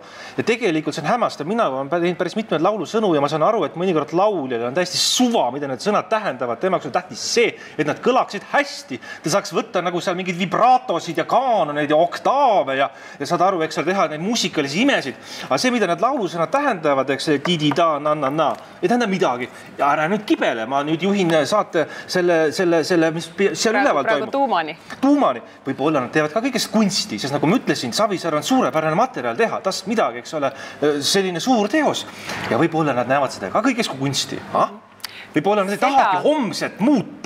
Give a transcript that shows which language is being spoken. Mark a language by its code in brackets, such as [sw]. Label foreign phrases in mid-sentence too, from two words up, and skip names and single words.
[et] Ja tegelikult see on hämmastav. Mina olen teinud päris mitmed laulusõnu ja ma saan aru, et mõnikord lauljal on täiesti suva, mida need sõnad tähendavad. Temaks on tähtis see, et nad kõlaksid hästi. Ta saaks võtta nagu seal mingid vibratosid ja kaanoneid ja oktaave ja saad aru, eks seal teha neid muusikalisi imesid. Aga see, mida need laulusõnad tähendavad, eks di-di-da, na-na-na, ei tähenda midagi. Ja ära nüüd kibele, ma nüüd juhin saate selle mis seal üleval toimub. Tuumani. Võib-olla nad teevad ka kõigest kunsti, sest nagu ma ütlesin, Savisaar on suurepärane materjal teha, tast midagi, eks ole, selline suur teos. Ja võib-olla nad näevad seda ka kõigest kui kunsti. Võib-olla nad ei tahagi homset muuta.